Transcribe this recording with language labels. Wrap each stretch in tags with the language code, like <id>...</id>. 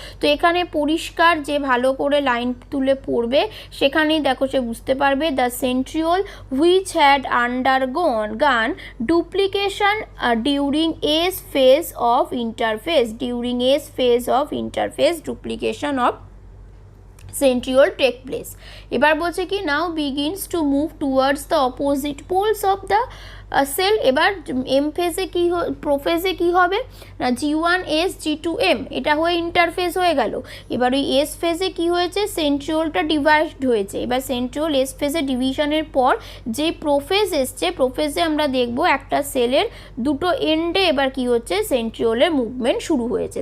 <bn>তো এখানে পরিষ্কার যে ভালো করে লাইন তুলে পড়বে সেখানেই দেখো সে বুঝতে পারবে,</bn> <en>The centriole which had undergone duplication during S phase of interphase, during S phase of interphase duplication of centriole take place.</en> <bn>এবার বলছে কি</bn> <en>now begins to move towards the opposite poles of the cell.</en> <bn>এবার M ফেজে কী প্রোফেজে কী হবে না G1S G2M, এটা হয়ে interphase হয়ে গেল। এবার ওই এস ফেজে কী হয়েছে, সেন্ট্রিওলটা ডিভাইড হয়েছে। এবার সেন্ট্রিওল এস ফেজে ডিভিশনের পর যে প্রোফেজ এসছে, প্রোফেজে আমরা দেখব একটা সেলের দুটো এন্ডে এবার কি হচ্ছে সেন্ট্রিওলের মুভমেন্ট শুরু হয়েছে।</bn>